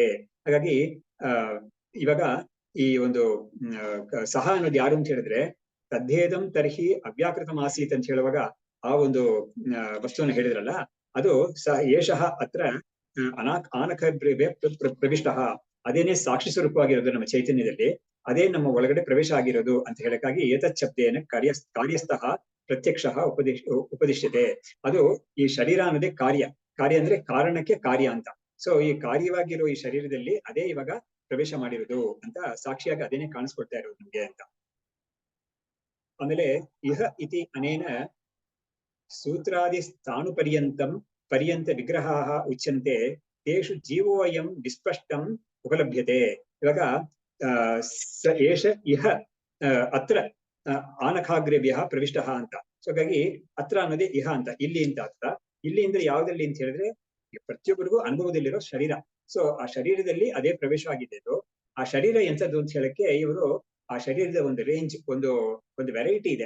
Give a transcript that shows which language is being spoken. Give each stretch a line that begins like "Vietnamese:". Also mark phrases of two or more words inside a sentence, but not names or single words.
Kannada: ಹಾಗಾಗಿ ಇವಾಗ ಈ ಒಂದು ಸಹ ಅನ್ನೋದು ಯಾರು ಅಂತ ಹೇಳಿದ್ರೆ,
Sanskrit: ತದ್ಭೇದಂ ತರ್ಹಿ ಅವ್ಯಾಕೃತಂ ಆಸೀತ್
Kannada: ಅಂತ ಹೇಳುವಾಗ ಆ ಒಂದು ವಸ್ತುವನ್ನು ಹೇಳಿದ್ರಲ್ಲ, ಅದು
Sanskrit: ಏಷಃ ಅತ್ರ ಆನಖ ಪ್ರವಿಷ್ಟ,
Kannada: ಅದೇನೆ ಸಾಕ್ಷಿ ಸ್ವರೂಪವಾಗಿರೋದು ನಮ್ಮ ಚೈತನ್ಯದಲ್ಲಿ, ಅದೇ ನಮ್ಮ ಒಳಗಡೆ ಪ್ರವೇಶ ಆಗಿರೋದು ಅಂತ ಹೇಳಕ್ಕಾಗಿ
Sanskrit: ಏತಚ್ಛಬ್ದೇನ ಕಾರ್ಯಸ್ಥಃ ಪ್ರತ್ಯಕ್ಷ ಉಪದಿಶ್ಯತೆ.
Kannada: ಅದು ಈ ಶರೀರ ಅನ್ನೋದೇ ಕಾರ್ಯ, ಕಾರ್ಯ ಅಂದ್ರೆ ಕಾರಣಕ್ಕೆ ಕಾರ್ಯ ಅಂತ. ಸೊ ಈ ಕಾರ್ಯವಾಗಿರೋ ಈ ಶರೀರದಲ್ಲಿ ಅದೇ ಇವಾಗ ಪ್ರವೇಶ ಮಾಡಿರೋದು ಅಂತ ಸಾಕ್ಷಿಯಾಗಿ ಅದೇನೆ ಕಾಣಿಸ್ಕೊಡ್ತಾ ಇರೋದು ನಮ್ಗೆ ಅಂತ.
Sanskrit: ಆಮೇಲೆ ಇಹ ಇತಿ ಅನೇನ ಸೂತ್ರಾದಿ ಸ್ಥಾನು ಪರ್ಯಂತ ವಿಗ್ರಹಾಃ ಉಚ್ಯಂತೆ ತೇಷು ಜೀವೋಯಂ ವಿಸ್ಪಷ್ಟಂ ಉಪಲಭ್ಯತೆ. ಇವಾಗ ಏಷ ಇಹ ಅತ್ರ ಆನಖಾಗ್ರೇಭ್ಯ ಪ್ರವಿಷ್ಟ ಅಂತ.
Kannada: ಸೊ ಹಾಗಾಗಿ ಅತ್ರ ಅನ್ನೋದೇ ಇಹ ಅಂತ, ಇಲ್ಲಿ ಅಂತ ಅರ್ಥ. ಇಲ್ಲಿ ಅಂದ್ರೆ ಯಾವ್ದಲ್ಲಿ ಅಂತ ಹೇಳಿದ್ರೆ ಪ್ರತಿಯೊಬ್ಬರಿಗೂ ಅನುಭವದಲ್ಲಿರೋ ಶರೀರ. ಸೊ ಆ ಶರೀರದಲ್ಲಿ ಅದೇ ಪ್ರವೇಶ ಆಗಿದ್ದು. ಆ ಶರೀರ ಎಂಥದ್ದು ಅಂತ ಹೇಳಕ್ಕೆ ಇವರು ಆ ಶರೀರದ ಒಂದು ರೇಂಜ್, ಒಂದು ವೆರೈಟಿ ಇದೆ.